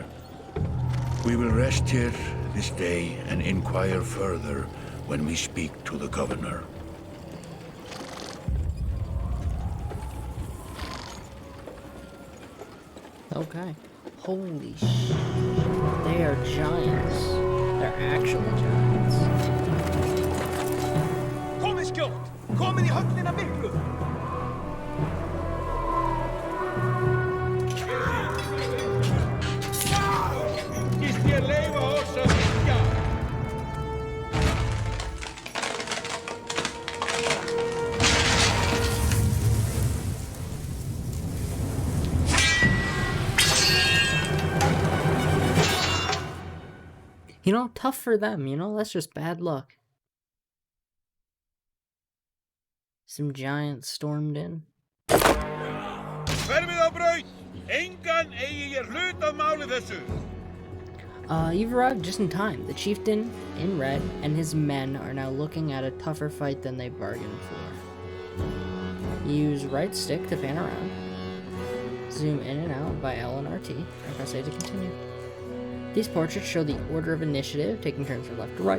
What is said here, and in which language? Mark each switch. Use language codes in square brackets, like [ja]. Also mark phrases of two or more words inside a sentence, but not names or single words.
[en] We will rest here this day and inquire further when we speak to the governor. Okay. Holy shit. They are giants. They're actual giants. [is] Komið skjótt! Komið í höllina miklu! Skist ég leyfa oss að syngja? [en] Tough for them, that's just bad luck. Some giants stormed in. [is] Hverfið á braut! Engan eigi ég hlut að máli þessu! [en] You've arrived just in time. The chieftain, in red, and his men are now looking at a tougher fight than they bargained for. Use right stick to pan around. Zoom in and out by L and RT, and press A to continue. These portraits show the order of initiative, taking turns from left to right.